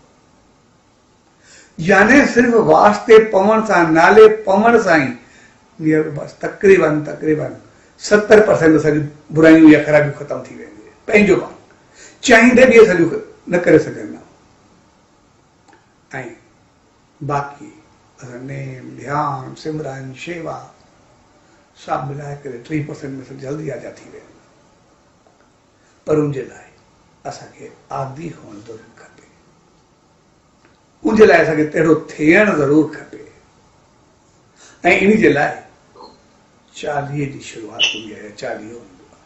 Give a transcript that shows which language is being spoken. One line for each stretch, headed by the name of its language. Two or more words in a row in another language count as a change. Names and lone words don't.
Sindhi: याने सिर्फ़ु वास्ते पवण सां, नाले पवण सां ई बसि तक़रीबन 70% असांजूं बुराइयूं या ख़राबियूं ख़तमु थी वेंदियूं आहिनि, पंहिंजो पाण चाहींदे बि असांजूं न करे सघंदा। ऐं बाक़ी असां नेम, ध्यानु, सिमरन, शेवा सभु मिलाए करे 3% में जल्दी आजा थी वेंदा। पर उनजे लाइ असांखे आदी हुअणु ज़रूरु खपे, उनजे लाइ असांखे तहिड़ो थियणु ज़रूरु खपे। ऐं इन जे लाइ 40 जी शुरूआत हूंदी आहे, 40 हूंदो आहे।